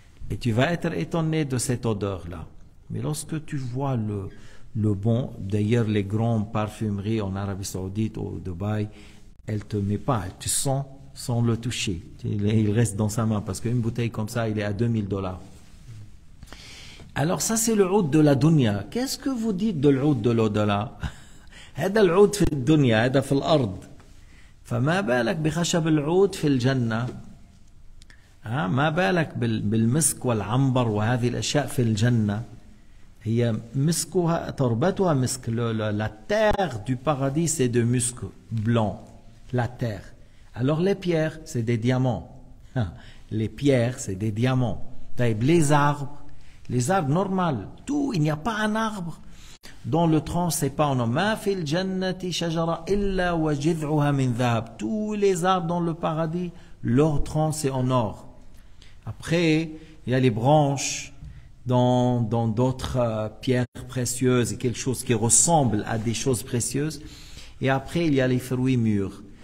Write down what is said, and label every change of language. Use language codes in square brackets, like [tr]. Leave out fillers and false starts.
[fr] Et tu vas être étonné de cette odeur-là. Mais lorsque tu vois le bon, d'ailleurs les grandes parfumeries en Arabie Saoudite ou au Dubaï, elles te mettent pas, elles te sentent sans le toucher. Il reste dans sa main parce qu'une bouteille comme ça, il est à $2000. Alors ça c'est le oud de la dunya. Qu'est-ce que vous dites de l'oud de l'au-delà? [ar] هذا العود في الدنيا، هذا في الأرض. فما بالك بخشب العود في الجنة؟ ما بالك بالمسك والعنبر وهذه الأشياء في الجنة؟ هي مسكها تربتها مسك. [fr] La terre du paradis c'est de musc blanc. La terre. Alors les pierres c'est des diamants. Les pierres c'est des diamants. Les arbres normaux, tout, il n'y a pas un arbre dont le tronc c'est pas en or. [ar] ما في الجنة شجرة إلا وجذعها من ذهب. [fr] Tous les arbres dans le paradis, leur tronc c'est en or. Après, il y a les branches dans d'autres pierres précieuses et quelque chose qui ressemble à des choses précieuses. Et après, il y a les fruits mûrs.